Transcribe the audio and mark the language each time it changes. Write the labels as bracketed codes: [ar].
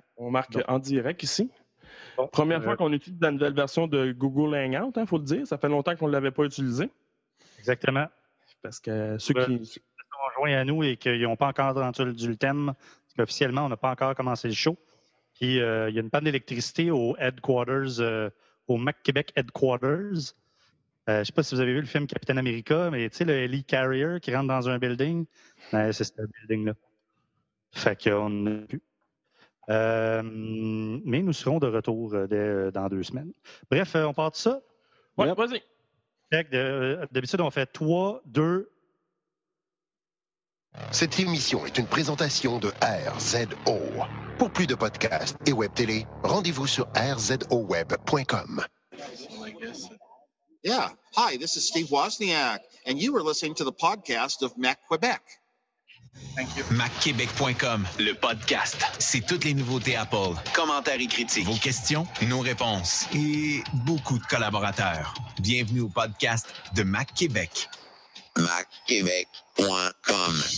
[fr] On marque donc, en direct ici. Bon, Première fois qu'on utilise la nouvelle version de Google Hangout, hein, faut le dire. Ça fait longtemps qu'on ne l'avait pas utilisé. Exactement. Parce que ceux qui sont joints à nous et qu'ils n'ont pas encore entendu le thème, parce qu'officiellement, on n'a pas encore commencé le show. Puis il y a une panne d'électricité au headquarters. Au Mac Québec Headquarters. Je ne sais pas si vous avez vu le film Capitaine America, mais tu sais, le Lee Carrier qui rentre dans un building. Ouais, c'est ce building-là. Fait qu'on n'a plus. Mais nous serons de retour dans deux semaines. Bref, on part de ça. Oui, yep. Vas-y. D'habitude, on fait 3, 2. Cette émission est une présentation de RZO. Pour plus de podcasts et web télé, rendez-vous sur rzoweb.com. [en] Yeah, hi, this is Steve Wozniak, and you are listening to the podcast of Mac Québec. Thank you. [fr] MacQuébec.com, le podcast. C'est toutes les nouveautés Apple, commentaires et critiques, vos questions, nos réponses, et beaucoup de collaborateurs. Bienvenue au podcast de Mac Québec. MacQuébec.com.